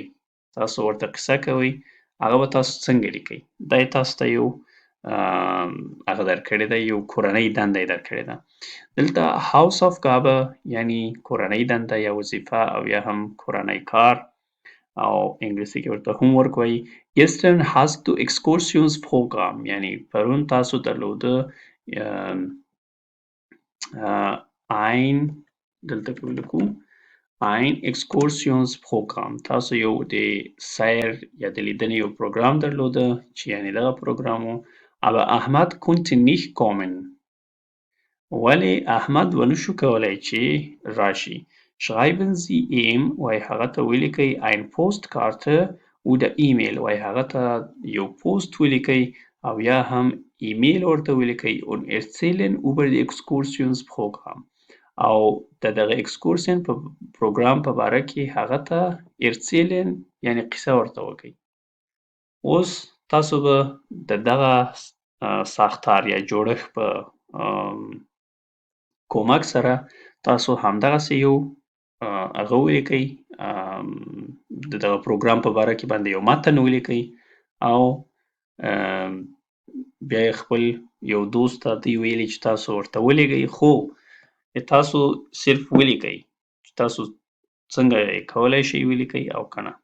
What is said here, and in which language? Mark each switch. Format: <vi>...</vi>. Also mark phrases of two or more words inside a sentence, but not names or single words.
<ps>تاسو ورته قصه کوئ، هغه به تاسو څنګه لیکئ؟ دا یې تاسو ته یو هغه درکړې ده، یو کورنۍ دنده یې درکړې ده. دلته Hausaufgabe یعنی کورنۍ دنده یا وظیفه او یا هم کورنۍ کار او انګلیسي کې ورته هوم ورک وایي.</ps> <de>Gestern hast du Exkursionsprogramm</de> <ps>یعنی پرون تاسو درلوده ein دلته کې ولیکو</ps> <de>ein Exkursionsprogramm</de> <ps>تاسو یو د سیر یا د لیدنې یو پروګرام درلوده چې یعنی دغه پروګرام و.</ps> <de>Aber Ahmad konnte nicht kommen</de> <ps>ولې احمد ونه شو کولی چې راشي.</ps> <de>Schreiben Sie ihm</de> <ps>وایي هغه ته ولیکئ</ps> <de>ein Postkarte oder E-Mail</de> <ps>وایي هغه ته یو پوسټ ولیکئ او یا هم ایمیل ورته ولیکئ</ps> <de>und erzählen über die Exkursionsprogramm</de> <ps>او د دغه اکسکورسین په پروګرام په باره کې هغه ته erzählen یعنی قصه ورته وکئ. اوس تاسو به د دغه ساختار یا جوړښت په کومک سره تاسو همدغسې یو هغه ولیکئ، د دغه پروګرام په باره کې باندې یو متن ولیکئ او بیا یې خپل یو دوست ته دوی ویلي چې تاسو ورته ولیږئ، خو تاسو صرف ولیکئ چې تاسو څنګه کولی شئ ولیکئ او که نه.</ps>